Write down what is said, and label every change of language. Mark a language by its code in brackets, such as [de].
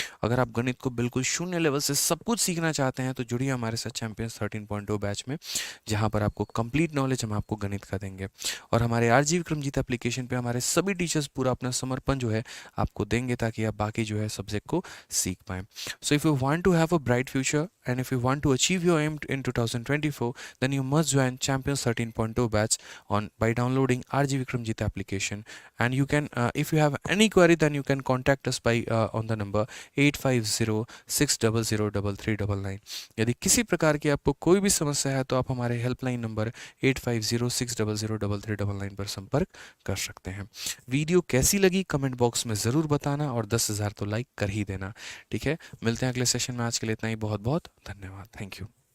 [hi] अगर आप गणित को बिल्कुल शून्य लेवल से सब कुछ सीखना चाहते हैं तो जुड़िए हमारे साथ चैंपियंस 13.0 बैच में, जहाँ पर आपको कंप्लीट नॉलेज हम आपको गणित का देंगे। और हमारे आरजी विक्रमजीत एप्लीकेशन पे हमारे सभी टीचर्स पूरा अपना समर्पण जो है आपको देंगे, ताकि आप बाकी जो है सब्जेक्ट को सीख पाएँ। [en] So if you want to have a bright future and if you want to achieve your aim in 2024, then you must join Champions 13.0 batch on by downloading RG Vikramjit application. And you can, if you have any query, then you can contact us by on the number 8506003399। [hi] यदि किसी प्रकार की आपको कोई भी समस्या है तो आप हमारे हेल्पलाइन नंबर 8506003399 पर संपर्क कर सकते हैं। वीडियो कैसी लगी कमेंट बॉक्स में ज़रूर बताना और 10,000 तो लाइक कर ही देना। ठीक है, मिलते हैं अगले सेशन में। आज के लिए इतना ही। बहुत बहुत धन्यवाद। Thank you.